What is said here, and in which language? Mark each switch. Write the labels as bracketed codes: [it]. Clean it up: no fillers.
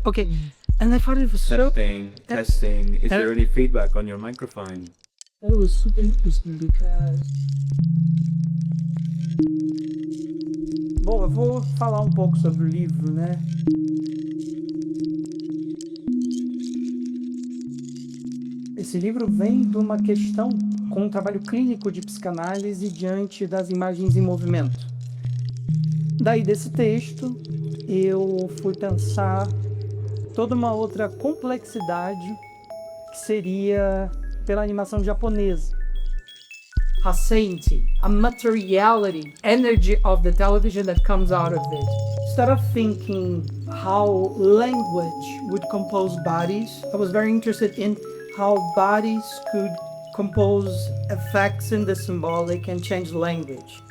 [en] Okay, and I thought it was so... Testing. Is there any feedback on your microphone? That was super interesting because... [pt] Bom, eu vou falar um pouco sobre o livro, né? Esse livro vem de uma questão com um trabalho clínico de psicanálise diante das imagens em movimento. Daí desse texto, eu fui pensar toda uma outra complexidade que seria pela animação japonesa. [en] A Tsinti, a materiality, energy of the television that comes out of it. Instead of thinking how language would compose bodies, I was very interested in how bodies could compose effects in the symbolic and change language.